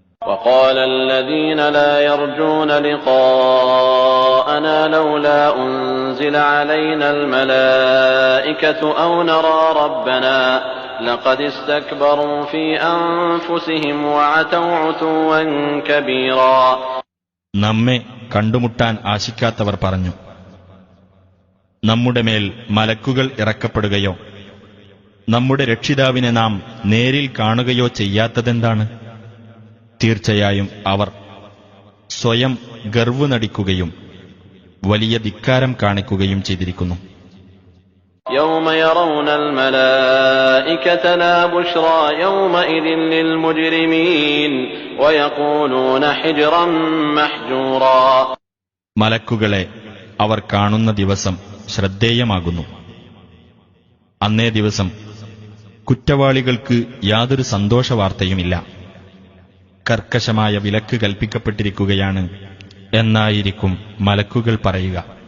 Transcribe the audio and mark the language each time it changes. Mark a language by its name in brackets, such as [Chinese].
[Arabic] وقال الذين لا يرجون لقاءنا لولا أنزل علينا الملائكة أو نرى ربنا لقد استكبروا في أنفسهم وعتوا عتوا كبيرا. [Malayalam] നമ്മെ കണ്ടുമുട്ടാൻ ആശിക്കാത്തവർ പറഞ്ഞു, നമ്മുടെ മേൽ മലക്കുകൾ ഇറക്കപ്പെടുകയോ നമ്മുടെ രക്ഷിതാവിനെ നാം നേരിൽ കാണുകയോ ചെയ്യാത്തതെന്താണ്? തീർച്ചയായും അവർ സ്വയം ഗർവ് നടിക്കുകയും വലിയ ധിക്കാരം കാണിക്കുകയും ചെയ്തിരിക്കുന്നു. [Arabic] يوم يرون الملائكة لا بشرى يومئذ للمجرمين ويقولون حجرا محجورا. [Malayalam] മലക്കുകളെ അവർ കാണുന്ന ദിവസം ശ്രദ്ധേയമാകുന്നു. അന്നേ ദിവസം കുറ്റവാളികൾക്ക് യാതൊരു സന്തോഷവാർത്തയുമില്ല. കർക്കശമായ വിലക്ക് കൽപ്പിക്കപ്പെട്ടിരിക്കുകയാണ് എന്നായിരിക്കും മലക്കുകൾ പറയുക.